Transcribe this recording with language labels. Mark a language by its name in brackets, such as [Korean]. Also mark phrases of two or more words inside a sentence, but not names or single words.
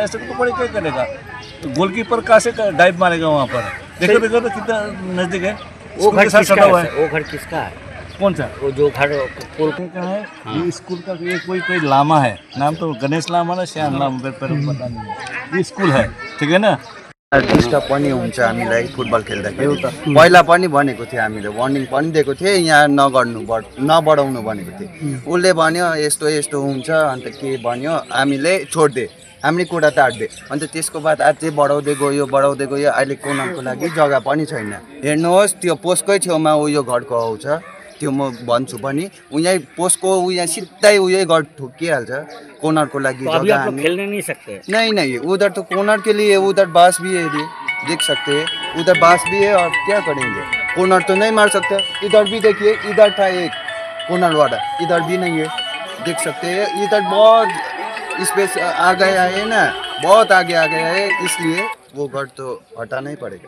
[Hindi] ऐसे तो बड़े क्या करेगा, तो गोलकीपर कहाँ से डाइव मारेगा वहाँ पर। देखो देखो तो कितना नज़दीक है, वो घर साथ सटा हुआ है। वो घर किसका है? कौन सा? वो जो घर पुल का है, ये स्कूल का, ये कोई लामा है, नाम तो गणेश लामा ना श्याम लामा, पता नहीं, ये स्कूल है, ठीक है ना। [Nepali] डिस्टर्ब पनि हुन्छ हामीलाई फुटबल खेल्दाखेरि। पहिला पनि भनेको थियो, हामीले वार्निङ पनि दिएको थिएँ, यहाँ नबढाउनु भनेको थिएँ। उसले भन्यो यस्तो यस्तो हुन्छ, अन्त के भन्यो हामीले छोडिदिए, हामीले कुरा टार्दे, अन्त त्यसको बाद अझै बढाउँदै गयो। अहिले कोनाको लागि जग्गा पनि छैन। हेर्नुहोस् त्यो पोस्टकै छेउमा उयो घरको आउँछ, त्यो म भन्छु पनि, उहाँ पोस्टको उहाँ सिधै उयो घर ठोकिहाल्छ। कोनर को लगी [Hindi] तो अभी आप लोग खेलने नहीं सकते? नहीं, उधर तो कोनर के लिए उधर बांस भी है, देख सकते हैं, उधर बांस भी है, और क्या करेंगे, कोनर तो नहीं मार सकते। इधर भी देखिए, इधर था एक कोनर वाला, इधर भी नहीं है, देख सकते हैं। इधर बहुत स्पेस आ गया है ना, बहुत आगे आ गया है, इसलिए वो घर तो हटाना ही पड़ेगा।